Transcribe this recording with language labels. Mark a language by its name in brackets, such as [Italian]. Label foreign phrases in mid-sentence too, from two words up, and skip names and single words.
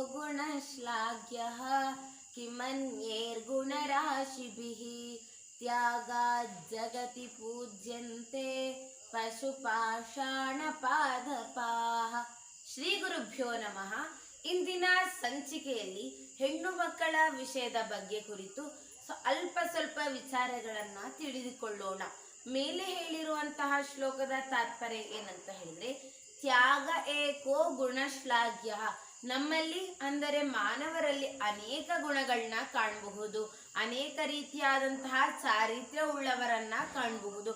[Sanskrit] गुणश्लाघ्यः किमन्यैर्गुणराशिभिः त्यागात् जगति पूज्यन्ते ಪಶುಪಾಷಾಣಪಾದಪಾಃ. ಶ್ರೀ ಗುರುಭ್ಯೋ ನಮಃ. [Kannada] ಇಂದಿನ ಸಂಚಿಕೆಯಲ್ಲಿ ಹೆಣ್ಣು ಮಕ್ಕಳ ವಿಷಯದ ಬಗ್ಗೆ ಕುರಿತು ಅಲ್ಪ ಸ್ವಲ್ಪ ವಿಚಾರಗಳನ್ನ ತಿಳಿದುಕೊಳ್ಳೋಣ. ಮೇಲೆ ಹೇಳಿರುವಂತಹ ಶ್ಲೋಕದ ತಾತ್ಪರ್ಯ ಏನಂತ ಹೇಳಿದ್ರೆ, [Sanskrit] ತ್ಯಾಗ ಏಕೋ ಗುಣಶ್ಲಾಘ್ಯ. [Kannada] ನಮ್ಮಲ್ಲಿ ಅಂದರೆ ಮಾನವರಲ್ಲಿ ಅನೇಕ ಗುಣಗಳನ್ನ ಕಾಣಬಹುದು, ಅನೇಕ ರೀತಿಯಾದಂತಹ ಚಾರಿತ್ರ್ಯ ಉಳ್ಳವರನ್ನ ಕಾಣಬಹುದು.